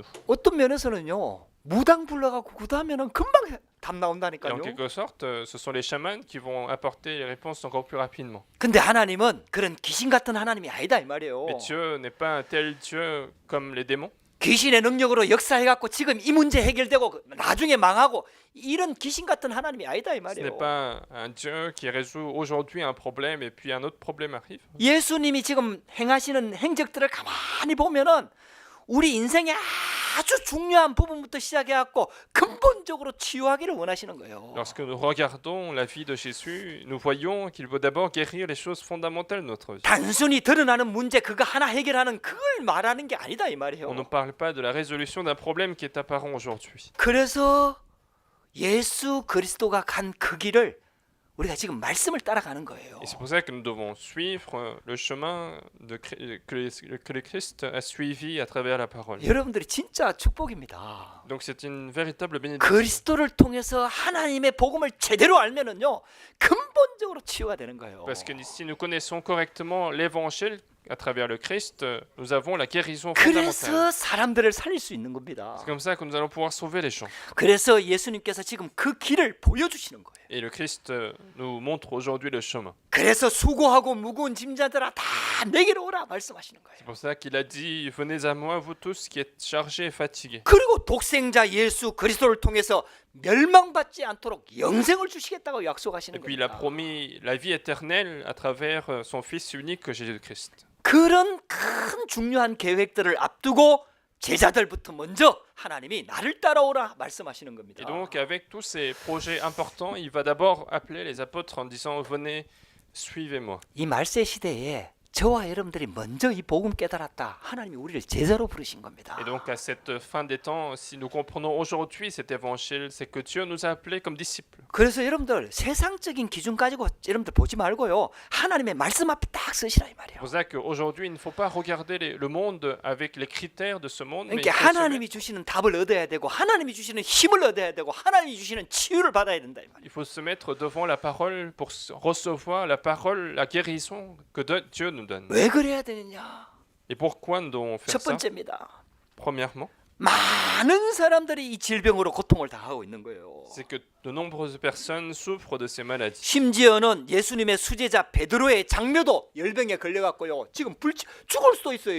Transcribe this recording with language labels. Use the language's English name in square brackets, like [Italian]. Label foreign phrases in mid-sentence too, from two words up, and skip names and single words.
[Korean] 어떤 면에서는요, 무당 불러가고 구다면은 금방 답 [French] Et [Korean] 나온다니까요. [French] en quelque sorte, ce sont les chamans qui vont apporter les réponses encore plus rapidement. [Korean] 근데 하나님은 그런 귀신 같은 하나님이 아니다 이 말이에요. [French] Mais Dieu n'est pas un tel Dieu comme les démons. [Korean] 귀신의 능력으로 역사해갖고 지금 이 문제 해결되고 나중에 망하고 이런 귀신 같은 하나님이 아니다 이 [French] Ce [Korean] 말이에요. [French] n'est pas un Dieu qui résout aujourd'hui un problème et puis un autre problème arrive. [Korean] 예수님이 지금 행하시는 행적들을 가만히 보면은 우리 인생의 아주 중요한 부분부터 시작해갖고 근본적으로 치유하기를 원하시는 거예요. [French] Lorsque nous regardons la vie de Jésus, nous voyons qu'il veut d'abord guérir les choses fondamentales de notre vie. [Korean] 단순히 드러나는 문제 그거 하나 해결하는 그걸 말하는 게 아니다 이 [French] On ne [Korean] 말이에요. [French] parle pas de la résolution d'un problème qui est apparent aujourd'hui. [Korean] 그래서 예수 그리스도가 간 그 길을 우리가 지금 말씀을 따라가는 거예요. [French] Et c'est pour ça que nous devons suivre le chemin que le Christ a suivi à travers la parole. [Korean] 여러분들이 진짜 축복입니다. [French] Donc c'est une véritable bénédiction. [Korean] 그리스도를 통해서 하나님의 복음을 제대로 알면은요 근본적으로 치유가 되는 거예요. [French] Parce que si nous connaissons correctement l'évangile à travers le Christ, nous avons la guérison fondamentale. [Korean] 그래서 사람들을 살릴 수 있는 겁니다. [French] C'est comme ça que nous allons pouvoir sauver les gens. [Korean] 그래서 예수님께서 지금 그 길을 보여주시는 거예요. [French] Et le Christ nous montre aujourd'hui le chemin. [Korean] 그래서 수고하고 무거운 짐자들아 다 내게로 오라 말씀하시는 거예요. [French] C'est pour ça qu'il a dit, venez à moi, vous tous qui êtes chargés et fatigués. [Korean] 그리고 독생자 예수 그리스도를 통해서 멸망받지 않도록 영생을 주시겠다고 약속하시는 [French] Et puis il a [Korean] 겁니다. [French] promis la vie éternelle à travers son Fils unique, Jésus-Christ. [Korean] 그런 큰 중요한 계획들을 앞두고 제자들부터 먼저 하나님이 나를 따라오라 말씀하시는 겁니다. [French] Et donc avec tous ces projets importants, il va d'abord appeler les apôtres en disant, venez, suivez-moi. [Korean] 이 말세 시대에 저와 여러분들이 먼저 이 복음 깨달았다. 하나님이 우리를 제자로 부르신 겁니다. [French] Et donc à cette fin des temps, si nous comprenons aujourd'hui cet évangile, c'est que Dieu nous a appelés comme disciples. [Korean] 그래서 여러분들 세상적인 기준 가지고 여러분들 보지 말고요. 하나님의 말씀 앞에 딱 서시라 이 [French] C'est [Korean] 말이에요. [French] pour ça qu'aujourd'hui, il ne faut pas regarder le monde avec les critères de ce monde, mais il [Korean] 그러니까 [French] faut se mettre- [Korean] 하나님이 주시는 답을 얻어야 되고 하나님이 주시는 힘을 얻어야 되고 하나님이 주시는 치유를 받아야 된다 이 말이에요. [French] il faut se mettre devant la parole pour recevoir la parole, la guérison que Dieu nous donne. [Korean] 왜 그래야 되느냐? [French] Et pourquoi nous devons faire [Korean] 첫 [French] ça? [Korean] 번째입니다. [French] Premièrement, [Korean] 많은 사람들이 이 질병으로 고통을 당하고 있는 거예요. [French] c'est que de nombreuses personnes souffrent de ces maladies. [Korean] 심지어는 예수님의 수제자 베드로의 장묘도 열병에 걸려갔고요. 지금 죽을 수도 있어요.